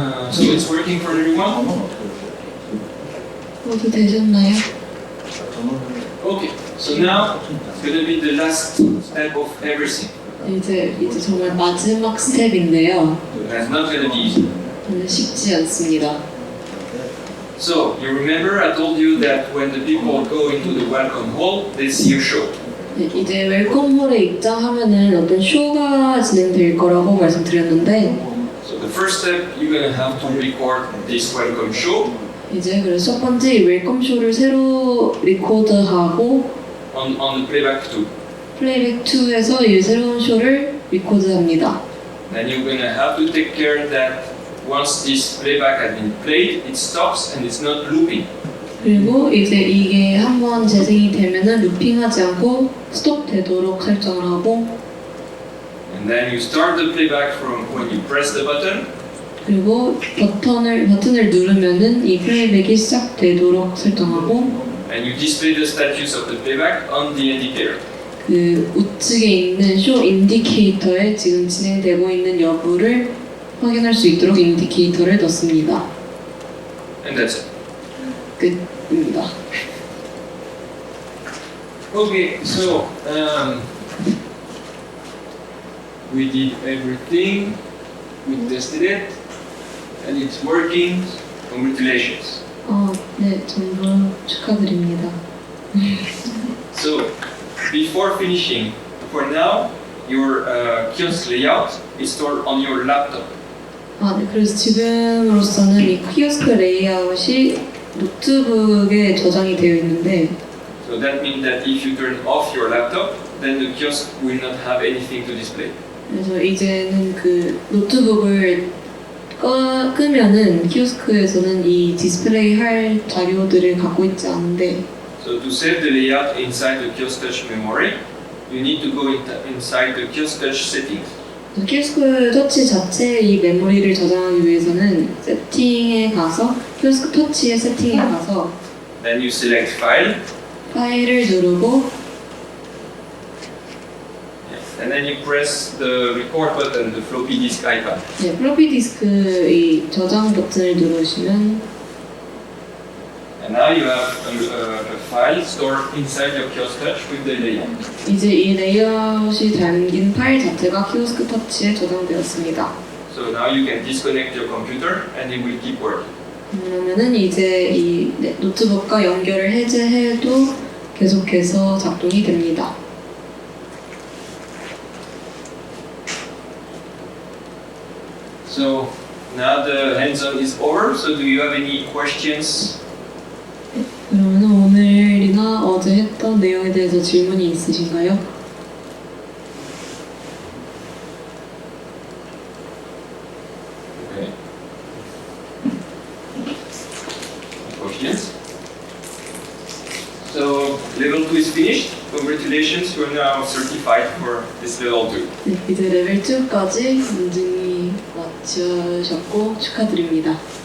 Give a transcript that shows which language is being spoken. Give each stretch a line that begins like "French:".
English: So it's working for everyone?
Korean: 모두 되셨나요?
English: Okay, so now it's going to be the last step of everything.
Korean: 이제 정말 마지막 스텝인데요.
English: That's not going to be easy.
Korean: 저는 쉽지 않습니다.
English: So, you remember I told you that when the people go into the welcome hall, they see a show.
Korean: 네, 이제 웰컴홀에 입장하면은 어떤 쇼가 진행될 거라고 말씀드렸는데
English: So the first step, you're going to have to record this welcome show
Korean: 이제 그래서 첫 번째 이 웰컴 쇼를 새로 리코드하고
English: on the playback 2.
Korean: 플레이백 2에서 이 새로운 쇼를 리코드합니다.
English: Then you're going to have to take care that once this playback has been played, it stops and it's not looping.
Korean: 그리고 이제 이게 한번 재생이 되면은 루핑하지 않고 스톱되도록 설정을 하고
English: And then you start the playback from when you press the button.
Korean: 그리고 버튼을 누르면은 이 플레이백이 시작되도록 설정하고
English: And you display the status of the playback on the indicator.
Korean: 그 우측에 있는 쇼 인디케이터에 지금 진행되고 있는 여부를 확인할 수 있도록 인디케이터를 넣습니다.
English: And that's it.
Korean: 끝입니다.
English: Okay, so we did everything, we tested it, and it's working. Congratulations.
Korean: 네, 전부 축하드립니다.
English: So, before finishing, for now, your kiosk layout is stored on your laptop.
Korean: 네, 그래서 지금으로서는 이 키오스크 레이아웃이 노트북에 저장이 되어 있는데
English: So that means that if you turn off your laptop, then the kiosk will not have anything to display.
Korean: 그래서 이제는 그 노트북을 끄면은 키오스크에서는 이 디스플레이 할 자료들을 갖고 있지 않은데
English: So to save the layout inside the kiosk touch memory, you need to go inside the kiosk touch settings.
Korean: 키오스크 터치 자체의 이 메모리를 저장하기 위해서는 세팅에 가서 키오스크 터치의 세팅에 가서
English: Then you select File,
Korean: 파일을 누르고
English: and then you press the record button, the floppy disk icon.
Korean: 네, 플로피 디스크 이 저장 버튼을 누르시면
English: And now you have a file stored inside your kiosk touch with the layout.
Korean: 이제 이 레이아웃이 담긴 파일 자체가 키오스크 터치에 저장되었습니다.
English: So now you can disconnect your computer and it will keep working.
Korean: 그러면은 이제 이 노트북과 연결을 해제해도 계속해서 작동이 됩니다.
English: So now the hands-on is over. So do you have any questions?
Korean: 그러면 오늘이나 어제 했던 내용에 대해서 질문이 있으신가요?
English: Okay. Questions? So level 2 is finished. Congratulations, you are now certified for this level 2.
Korean: 네, 이제 레벨 2까지 인증이 마치셨고 축하드립니다.